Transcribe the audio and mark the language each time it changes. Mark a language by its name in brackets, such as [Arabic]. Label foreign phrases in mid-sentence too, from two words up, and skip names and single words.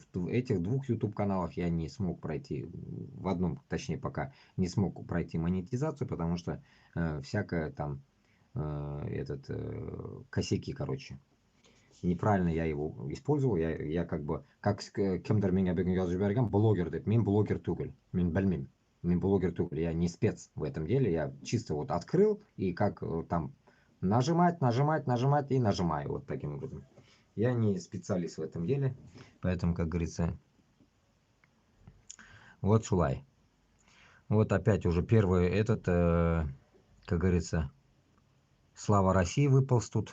[Russian] В этих двух YouTube каналах я не смог пройти, в одном, точнее, пока не смог пройти монетизацию, потому что всякое там косяки, короче. Неправильно я его использовал. Я как бы, как [Kazakh] кемдер меня жазып жіберген, блогер деп. Мен блогер түгел. Мен білмеймін. Мен блогер түгел. [Russian] Я не спец в этом деле. Я чисто вот открыл и как там нажимать и нажимаю вот таким образом. Я не специалист в этом деле. Поэтому, как говорится, вот шулай. Вот опять уже первый этот, как говорится, Слава России выполз тут.